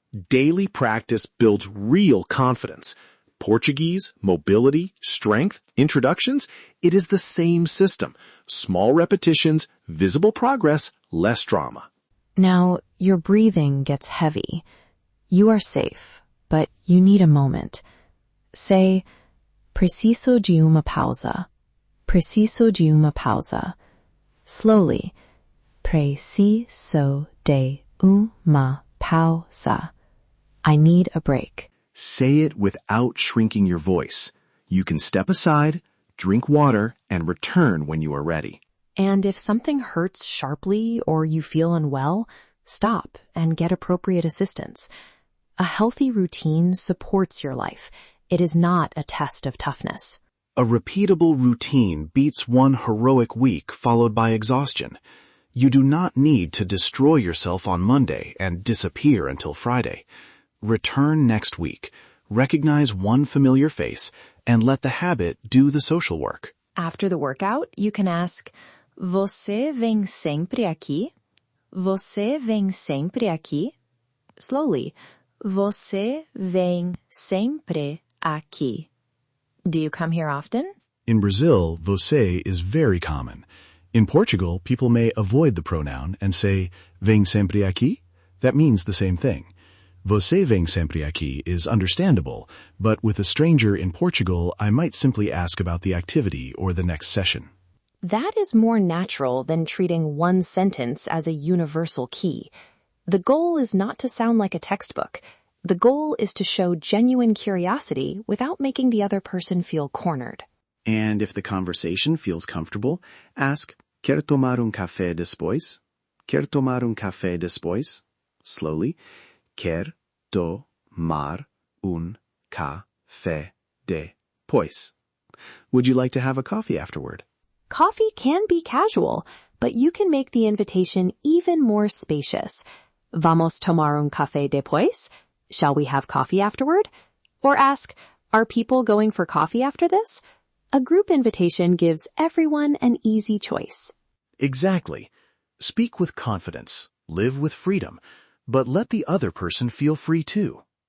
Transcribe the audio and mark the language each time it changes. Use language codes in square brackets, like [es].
[en] Daily practice builds real confidence. Portuguese, mobility, strength, introductions, it is the same system. Small repetitions, visible progress, less drama. Now, your breathing gets heavy. You are safe, but you need a moment. Say, [pt] preciso de uma pausa. Preciso de uma pausa. [en] Slowly, [pt] preciso de uma pausa. [en] I need a break. Say it without shrinking your voice. You can step aside, drink water, and return when you are ready. And if something hurts sharply or you feel unwell, stop and get appropriate assistance. A healthy routine supports your life. It is not a test of toughness. A repeatable routine beats one heroic week followed by exhaustion. You do not need to destroy yourself on Monday and disappear until Friday. Return next week. Recognize one familiar face and let the habit do the social work. After the workout, you can ask, [pt] "Você vem sempre aqui?" "Você vem sempre aqui?" [en] Slowly, [pt] "Você vem sempre aqui?" [en] Do you come here often? In Brazil, você is very common. In Portugal, people may avoid the pronoun and say, [pt] "Vem sempre aqui?" [en] That means the same thing. [pt] Você vem sempre aqui [en] is understandable, but with a stranger in Portugal, I might simply ask about the activity or the next session. That is more natural than treating one sentence as a universal key. The goal is not to sound like a textbook. The goal is to show genuine curiosity without making the other person feel cornered. And if the conversation feels comfortable, ask, [pt] "Quer tomar café después?" "Quer tomar café después?" [en] Slowly, [pt] "Quer tomar café después?" [en] Would you like to have a coffee afterward? Coffee can be casual, but you can make the invitation even more spacious. [pt] Vamos tomar café después? [en] Shall we have coffee afterward? Or ask, are people going for coffee after this? A group invitation gives everyone an easy choice. Exactly. Speak with confidence, live with freedom, but let the other person feel free too.